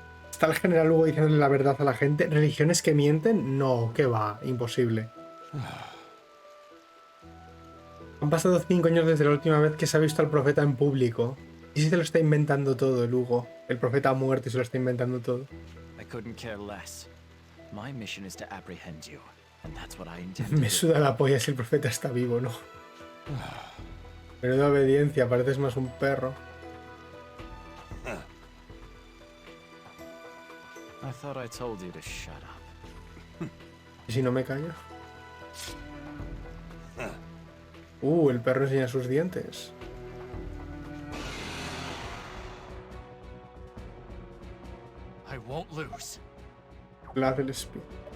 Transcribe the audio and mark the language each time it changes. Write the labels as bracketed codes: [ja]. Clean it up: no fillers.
[es] ¿Está el general luego diciéndole la verdad a la gente? ¿Religiones que mienten? No, que va, imposible. Han pasado 5 años desde la última vez que se ha visto al profeta en público. ¿Y si se lo está inventando todo el Hugo? El profeta ha muerto y se lo está inventando todo. [en] I couldn't care less. My mission is to apprehend you, and that's what I intend to [es] Me [en] do. [es] suda la polla si el profeta está vivo, ¿no? Menuda obediencia, pareces más un perro. [en] I thought I told you to shut up. [es] ¿Y si no me callo? El perro enseña sus dientes. [en] I won't lose. [es] La del espíritu.